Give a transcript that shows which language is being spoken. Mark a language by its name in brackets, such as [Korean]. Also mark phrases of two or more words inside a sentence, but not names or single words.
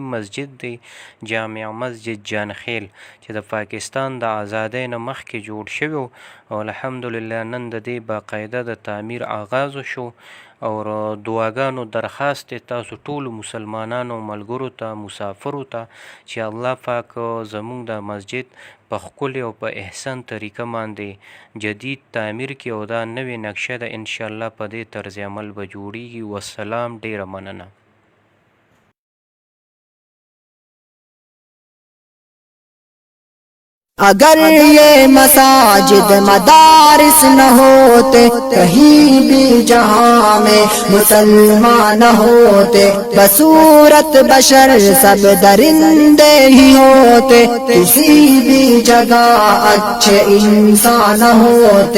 [Pashto] مسجد دی، جامع مسجد جانخیل، چې د پاکستان د آزادۍ نه مخکې جوړ شوی او الحمدلله نن د دې باقاعده د تعمیر آغاز شو او دعاګانو درخواست تاسو ټولو مسلمانانو ملګرو ته مسافرو ته چې الله پاک زموږ د مسجد په ښکلې او په احسن طریقه باندې جدید تعمیر کړي او دا نوې نقشه ده انشاءالله په دې طرز عمل به جوړیږي. والسلام، ډیره مننه. [Urdu] اگر یہ مساجد مدارس نہ ہوتے کہیں بھی جہاں میں مسلمان نہ ہوتے، بصورت بشر سب درندے ہی ہوتے، کسی بھی جگہ اچھے انسان نہ ہوتے.